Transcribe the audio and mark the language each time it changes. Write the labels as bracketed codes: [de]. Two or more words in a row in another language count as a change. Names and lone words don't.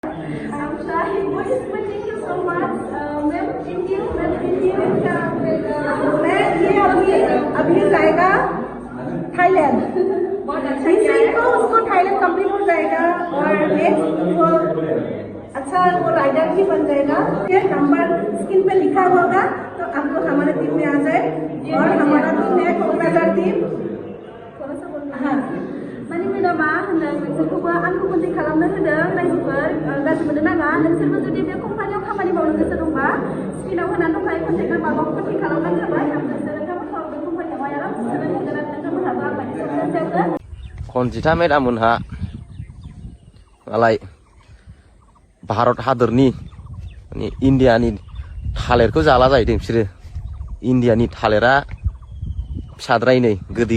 [en] I'm sorry. Thank you so much. Ma'am, thank you. Ma'am, thank you. [hi] मैं ये अभी जाएगा थाईलैंड। इसी को उसको थाईलैंड कंप्लीट हो जाएगा और नेक्स्ट वो अच्छा वो राइडर भी बन जाएगा। ये नंबर स्क्रीन पे लिखा होगा तो आप लोग हमारे टीम में आ जाए और हमारा टीम है कॉक्राझार टीम। थोड़ा सा बोलना। हाँ। [brx] माने मेडामा होनदों नोंसोरखौबो आंखौ कन्टेक्ट खालामनो होदों रायजोफोर गाज्रि मोननो नाङा नोंसोरबो जुदि बे कम्पानियाव खामानि मावनो गोसो दंबा स्क्रिनाव होनानै दंखायो कन्टेक्ट नाम्बारखौ कन्टेक्ट खालामबानो जाबाय नोंथांमोनखौ बे कम्पानियावहाय आराम सोनो मोनगोन आरो नोंथांमोनहाबो आंबायदि सप्तासेयावनो खनजिथा मेदामोनहा मालाय भारत हादरनि माने इण्डियानि थालिरखौ जाला जाहैदों बिसोरो इण्डियानि थालिरा फिसाद्रायनै गोदै